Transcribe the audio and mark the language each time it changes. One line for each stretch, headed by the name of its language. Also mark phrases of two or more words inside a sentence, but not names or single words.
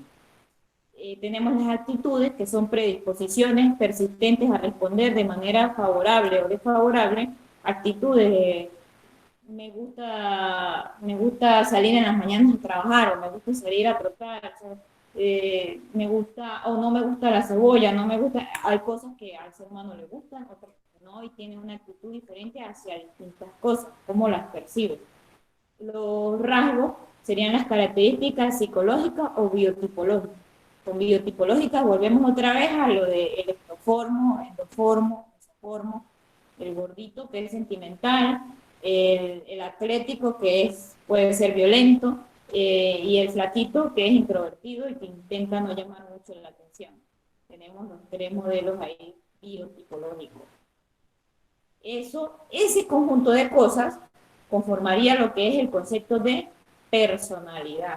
Spanish: Tenemos las actitudes, que son predisposiciones persistentes a responder de manera favorable o desfavorable, actitudes de me gusta salir en las mañanas a trabajar, o me gusta salir a trotar, o sea, me gusta, o no me gusta la cebolla, no me gusta, hay cosas que al ser humano le gustan, otras que no, y tiene una actitud diferente hacia distintas cosas, cómo las percibe. Los rasgos serían las características psicológicas o biotipológicas. Con biotipológicas volvemos otra vez a lo de el ectoformo, endoformo, mesoformo, el gordito que es sentimental, el atlético que puede ser violento, y el flaquito que es introvertido y que intenta no llamar mucho la atención. Tenemos los 3 modelos ahí biotipológicos. Ese conjunto de cosas conformaría lo que es el concepto de personalidad.